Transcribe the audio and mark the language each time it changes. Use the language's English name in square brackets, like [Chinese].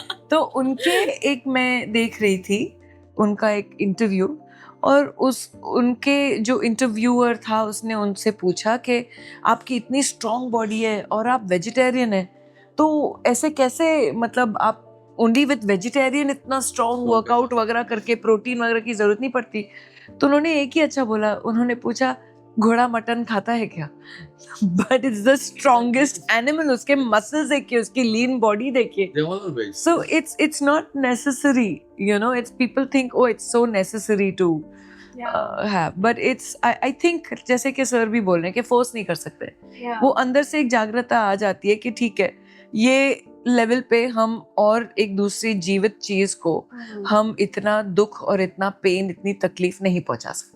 [Hindi] तो उनके एक मैं देख रही थी उनका एक इंटरव्यू, और उनके जो इंटरव्यूअर था उसने उनसे पूछा कि आपकी इतनी स्ट्रॉन्ग बॉडी है और आप वेजिटेरियन हैं, तो ऐसे कैसे, मतलब आप [English] only with vegetarian [Hindi] इतना स्ट्रॉन्ग वर्कआउट वगैरह करके प्रोटीन वगैरह की ज़रूरत नहीं पड़ती? तो उन्होंने एक ही अच्छा बोला, उन्होंने पूछा घोड़ा मटन खाता है क्या? [English] But it's the strongest animal. [Hindi] उसके मसल्स देखिए, उसकी लीन बॉडी देखिए. [English] They all are veg. So it's not necessary, you know. It's people think, oh, it's so necessary to have, but I think [Hindi] जैसे कि sir भी बोल रहे हैं कि फोर्स नहीं कर सकते. वो अंदर से एक जागरूकता आ जाती है कि ठीक है, ये लेवल पे हम और एक दूसरी जीवित चीज को हम इतना दुख और इतना पेन, इतनी तकलीफ नहीं पहुंचा सकते.